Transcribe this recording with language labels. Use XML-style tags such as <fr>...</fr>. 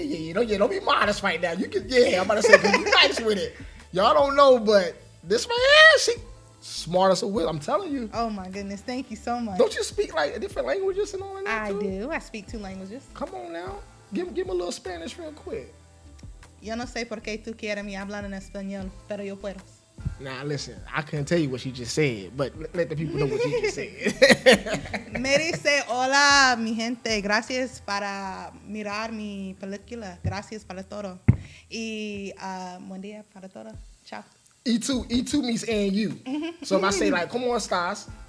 <en>Yeah, don't be modest right now. You can, I'm about to say, cause you nice with it. Y'all don't know, but this man, she smart as a whip. I'm telling you. Oh my goodness, thank you so much. Don't you speak like different languages and all that? I do. I speak 2 languages. Come on now, give me a little Spanish real quick.</en> <es>Yo no sé por qué tú quieres me hablar en español, pero yo puedo.</es> <en>Nah, listen, I couldn't tell you what she just said, but let the people know what she just said. Mary say,</en> <es>hola, mi gente, gracias para mirar mi película, gracias para todo. Y buen día para todo. Ciao.</es> <en>E2 means and you. So if I say like,</en> <es>¿cómo estás?</es>